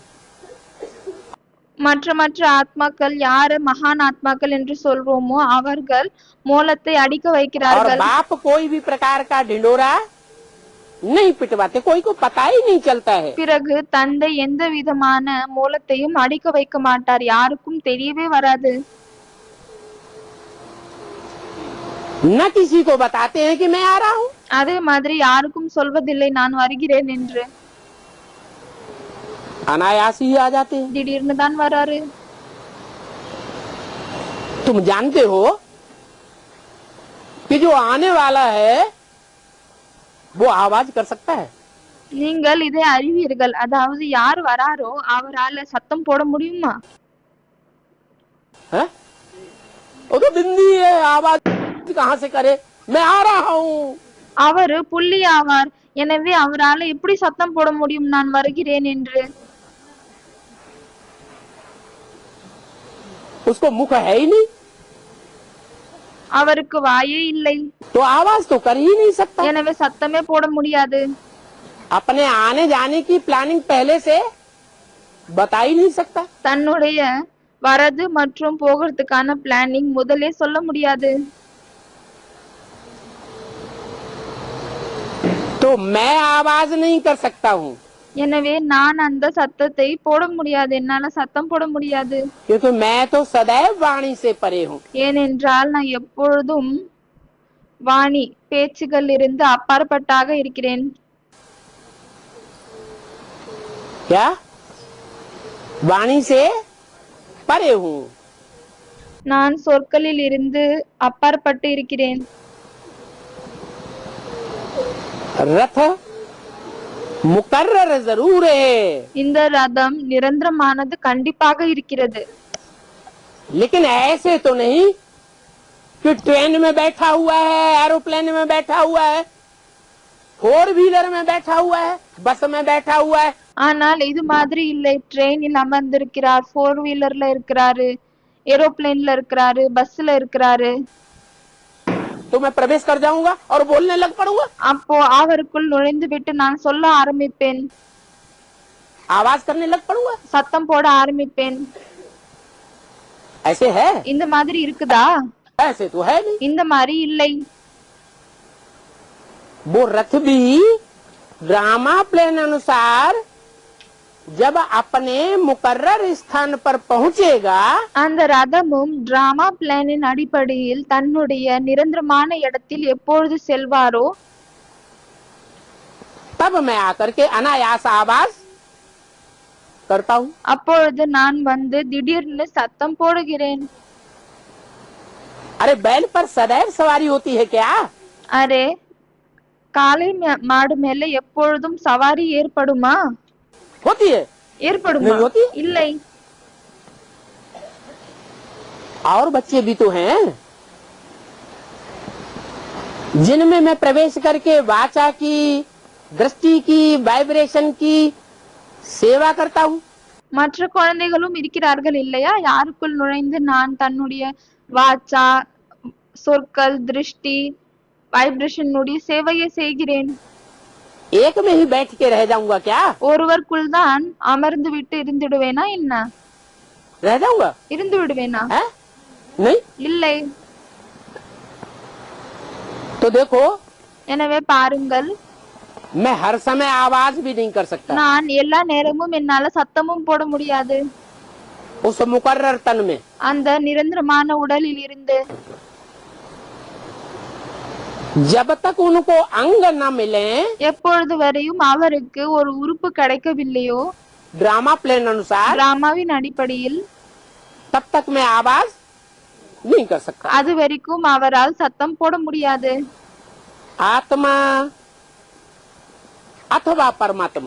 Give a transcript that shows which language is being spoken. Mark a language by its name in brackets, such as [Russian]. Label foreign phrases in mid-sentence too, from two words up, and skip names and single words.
[Tamil] மற்ற மற்ற ஆத்மாக்கள் யார மகான் ஆத்மாக்கள் என்று சொல்றோமோ அவர்கள் மூலத்தை அடிக்க और வைக்கிறார்கள். [Hindi] बाप कोई भी प्रकार का ढिंडोरा नहीं पिटवाते, कोई को पता ही नहीं चलता है। [Tamil] பிறகு தந்தை எந்த விதமான மூலத்தையும் அடிக்க வைக்க மாட்டார், யாருக்கும் தெரியவே வராது. [Hindi] न किसी को बताते हैं कि मैं आ रहा हूँ। [Tamil] அதே மாதிரி யாருக்கும் சொல்வதில்லை நான் வருகிறேன் என்று. [Hindi] अनायास ही आ जाते हैं। [Tamil] திடீர்னு தான் வராரு. [Hindi] तुम जानते हो कि जो आने वाला है वो आवाज कर सकता है। [Tamil] நீங்கள் இதை அறிவீர்கள், அதாவது யார் வராரோ அவரால சத்தம் போட முடியுமா? [Hindi] है? वो तो बिंदी है, आवाज कहाँ से करे? मैं आ रहा हूँ। [Tamil] அவர் புள்ளி ஆவார், எனவே அவரால எப்படி சத்தம் போட முடியும் நான் வருகிறேன் என்று? [Hindi] उसको मुख है ही नहीं, [Tamil] அவருக்கு வாயே இல்லை, [Hindi] तो आवाज तो कर ही नहीं सकता। [Tamil] எனவே சத்தமே போட முடியாது. [Hindi] अपने आने जाने की प्लानिंग पहले से बता ही नहीं सकता। [Tamil] தன்னுடைய வரது மற்றும் போகிறதுக்கான பிளானிங் முதலே சொல்ல முடியாது. [Hindi] तो मैं आवाज नहीं कर सकता हूँ [Tamil] எனவே நான் அந்த சத்தத்தை போட முடியாது, என்னால சத்தம் போட முடியாது. [Hindi] क्योंकि मैं तो सदैव वाणी से परे हूँ। [Tamil] ஏனென்றால் நான் எப்பொழுதும் வாணி பேச்சுகள் இருந்து அப்பாற்பட்டாக இருக்கிறேன். [Hindi] क्या? वाणी से परे हूँ। [Tamil] நான் சொற்களில் இருந்து அப்பாற்பட்டு இருக்கிறேன். [Hindi] रथ मुकर्रर जरूर है, [Tamil] இந்த ரதம் நிரந்தரமானது கண்டிப்பாக இருக்கிறது. [Hindi] लेकिन ऐसे तो नहीं कि ट्रेन में बैठा हुआ है, एरोप्लेन में बैठा हुआ है, [English] four wheeler [Hindi] में बैठा हुआ है, बस में बैठा हुआ है। [Tamil] ஆனால் இது மாதிரி இல்லை, ட்ரெயினில் அமர்ந்திருக்கிறார், [English] four wheeler [Tamil] இருக்கிறாரு, ஏரோப்ளேன்ல இருக்கிறாரு, பஸ்ல இருக்கிறாரு. [Hindi] तो मैं प्रवेश कर जाऊंगा और बोलने लग पड़ूंगा, [Tamil] அப்போ அவருக்குள் நுழைந்து விட்டு நான் சொல்ல ஆரம்பிப்பேன், [Hindi] आवाज करने लग पड़ूंगा। [Tamil] சத்தம் போட ஆரம்பிப்பேன். [Hindi] ऐसे है? [Tamil] இந்த மாதிரி இருக்குதா? [Hindi] ऐसे तो है नहीं। [Tamil] இந்த மாதிரி இல்லை. [Hindi] वो रथ भी [English] drama plan [Hindi] अनुसार जब अपने मुकर्रर स्थान पर पहुंचेगा, [Tamil] அந்த ரதமும் [English] drama plan [Tamil] அடிப்படையில் தன்னுடைய நிரந்தரமான இடத்தில் எப்பொழுது செல்வாரோ [Hindi] तब मैं आकर के अनायास आवाज करता हूँ। [Tamil] அப்பொழுது நான் வந்து திடீர்னு சத்தம் போடுகிறேன். [Hindi] अरे बैल पर सदैव सवारी होती है क्या? [Tamil] அரே, காளை மாடு மேல எப்பொழுதும் சவாரி ஏற்படுமா? [Hindi] होती है। [Tamil] ஏற்படுமா? [Hindi] नहीं होती। [Tamil] இல்லை. [Hindi] और बच्चे भी तो हैं जिनमें मैं प्रवेश करके वाचा की, दृष्टि की, वाइब्रेशन की सेवा करता हूँ। [Tamil] மற்ற குழந்தைகளும் இருக்கிறார்கள் இல்லையா, யாருக்குள் நுழைந்து நான் தன்னுடைய வாச்சா, சொற்கள், திருஷ்டி, வைப்ரேஷனுடைய சேவையை செய்கிறேன். [Hindi] एक में ही बैठ के रह जाऊंगा क्या? [Tamil] ஒருவருக்குள் தான் அமர்ந்து விட்டு இருந்துடுவேனா என்ன? [Hindi] रह जाऊंगा? [Tamil] இருந்து விடுவேனா? [Hindi] है? नहीं। [Tamil] இல்லை. [Hindi] तो देखो, [Tamil] எனவே பாருங்கள், [Hindi] मैं हर समय आवाज भी नहीं कर सकता [Tamil] நான் எல்லா நேரமும் என்னால சத்தமும் போட முடியாது. [Hindi] उस मुकर्रर तन में। [Tamil] அந்த நிரந்தரமான உடலில் இருந்து [Hindi] जब तक उनको अंग न मिले, [Tamil] எப்பொழுது வரையும் அவருக்கு ஒரு உறுப்பு கிடைக்கவில்லையோ [English] drama plan [Hindi] अनुसार, [Tamil] டிராமாவின் அடிப்படையில், [Hindi] तब तक मैं आवाज नहीं कर सकता। [Tamil] அது வரைக்கும் அவரால் சத்தம் போட முடியாது. [Hindi] आत्मा अथवा परमात्मा,